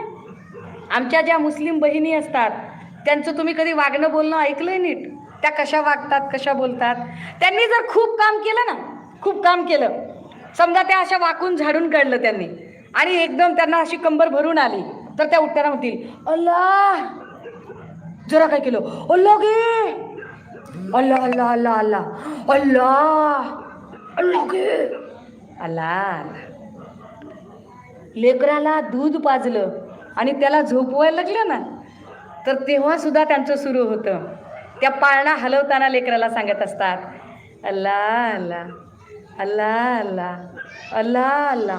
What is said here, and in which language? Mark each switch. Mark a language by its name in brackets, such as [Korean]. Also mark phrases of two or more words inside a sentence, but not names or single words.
[Marathi] आमच्या ज्या मुस्लिम बहिणी असतात त्यांचं तुम्ही कधी वागणं बोलणं ऐकलंय नीट? त्या कशा वागतात, कशा बोलतात? त्यांनी जर खूप काम केलं समजा, त्या अशा वाकून झाडून काढलं त्यांनी आणि एकदम त्यांना अशी कंबर भरून आली तर त्या उठताना म्हणतील, अल्लाह. जरा काय केलं, अल्लाह गे, अल्लाह अल्लाह अल्लाह अल्लाह अल्लाह अल्लाह गे, अल्लाह. लेकराला दूध पाजलं आणि त्याला झोपवायला लागलं ना तर तेव्हा सुद्धा त्यांचं सुरू होतं. त्या पाळणा हलवताना लेकराला सांगत असतात, अल्लाह अल्लाह अल्लाह अल्लाह अल्लाह अल्लाह.